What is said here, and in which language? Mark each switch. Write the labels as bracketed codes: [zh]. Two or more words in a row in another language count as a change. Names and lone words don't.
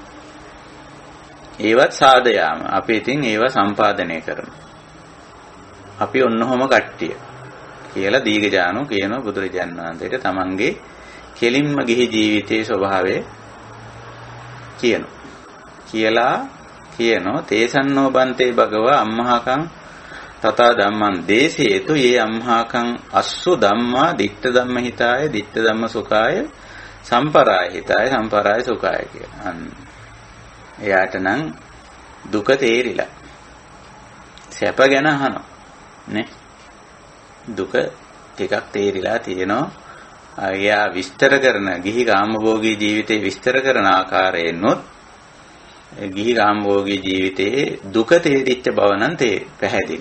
[si] ඒවත් සාදයාම අපි ඉතින් ඒවා සම්පාදනය කරනවා. අපි ඔන්නෝම කට්ටිය කියලා දීඝජානු කියන බුදුරජාණන් වහන්සේට තමන්ගේ කෙලින්ම ගිහි ජීවිතයේ ස්වභාවය කියනවා [pi] තේසන්නෝ බන්තේ භගව අම්මහකං තථා ධම්මං දේශේතු යේ අම්හාකං අස්සු ධම්මා ditta ධම්ම හිතාය ditta ධම්ම සුඛාය සම්පරාය හිතාය සම්පරාය සුඛාය කියලා. [si] එයාට නම් දුක තේරිලා සැප ගැන අහනවා නේ. දුක ටිකක් තේරිලා තියෙනවා. එයා විස්තර කරන ගිහි කාමභෝගී ජීවිතේ විස්තර කරන ආකාරයෙන්ොත් ගිහි කාමභෝගී ජීවිතේ දුක තේරිච්ච බව නම් පැහැදිලි.